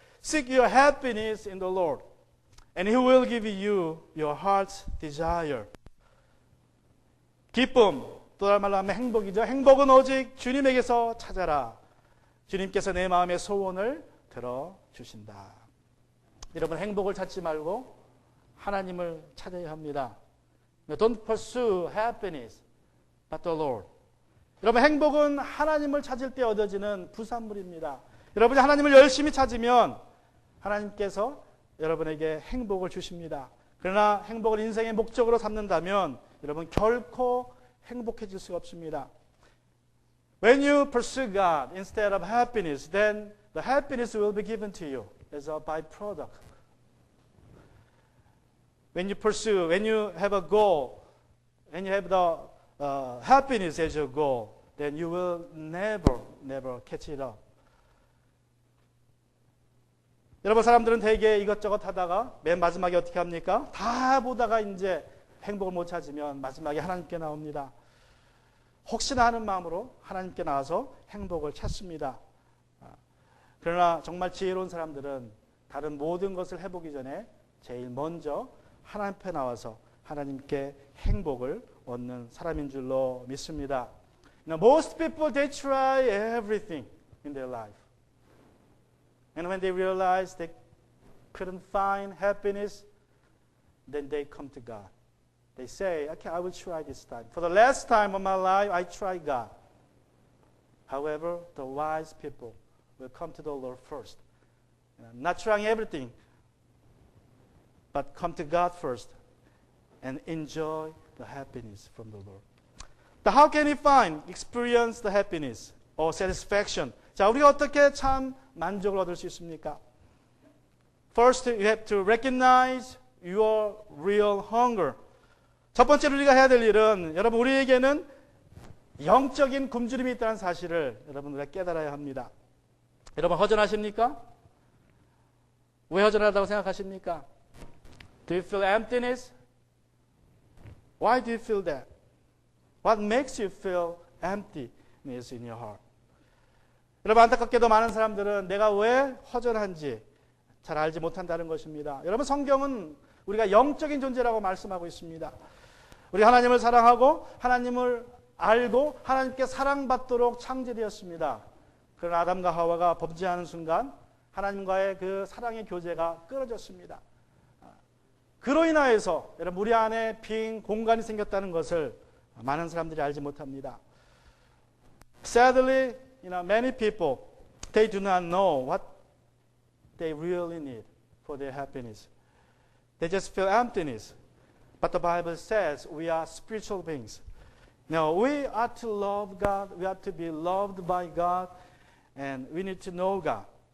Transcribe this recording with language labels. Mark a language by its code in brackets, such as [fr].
[en] Seek your happiness in the Lord, and He will give you your heart's desire. [ko] 기쁨, 또 다른 말로 하면 행복이죠. 행복은 오직 주님에게서 찾아라. 주님께서 내 마음의 소원을 들어주신다. 여러분, 행복을 찾지 말고 하나님을 찾아야 합니다. [en] Don't pursue happiness, but the Lord. [ko] 여러분, 행복은 하나님을 찾을 때 얻어지는 부산물입니다. 여러분이 하나님을 열심히 찾으면 하나님께서 여러분에게 행복을 주십니다. 그러나 행복을 인생의 목적으로 삼는다면 여러분 결코 행복해질 수가 없습니다. [en] When you pursue God instead of happiness, then the happiness will be given to you as a byproduct. When you have a goal, when you have the happiness as your goal, then you will never catch it up. [ko] 여러분, 사람들은 되게 이것저것 하다가 맨 마지막에 어떻게 합니까? 다 보다가 이제 행복을 못 찾으면 마지막에 하나님께 나옵니다. 혹시나 하는 마음으로 하나님께 나와서 행복을 찾습니다. 그러나 정말 지혜로운 사람들은 다른 모든 것을 해보기 전에 제일 먼저 하나님 앞에 나와서 하나님께 행복을 얻는 사람인 줄로 믿습니다. [en] Now, most people, they try everything in their life. And when they realize they couldn't find happiness, then they come to God. They say, okay, I will try this time. For the last time of my life, I tried God. However, the wise people will come to the Lord first. Not trying everything, but come to God first and enjoy the happiness from the Lord. But how can we experience the happiness or satisfaction? [ko] 자, 우리가 어떻게 참 만족을 얻을 수 있습니까? [en] First, you have to recognize your real hunger. [ko] 첫 번째로 우리가 해야 될 일은 여러분 우리에게는 영적인 굶주림이 있다는 사실을 여러분 우리가 깨달아야 합니다. 여러분 허전하십니까? 왜 허전하다고 생각하십니까? [en] Do you feel emptiness? Why do you feel that? What makes you feel emptiness in your heart? [ko] 여러분 안타깝게도 많은 사람들은 내가 왜 허전한지 잘 알지 못한다는 것입니다. 여러분 성경은 우리가 영적인 존재라고 말씀하고 있습니다. 우리 하나님을 사랑하고 알고 하나님께 사랑받도록 창조되었습니다. 그러나 아담과 하와가 범죄하는 순간 하나님과의 그 사랑의 교제가 끊어졌습니다. 그로 인하여서 여러분 우리 안에 빈 공간이 생겼다는 것을 많은 사람들이 알지 못합니다. [en] Sadly, many people they do not know what they really need for their happiness. They just feel emptiness. But the Bible says we are spiritual beings. Now we are to love God. We are to be loved by God, and we need to know God.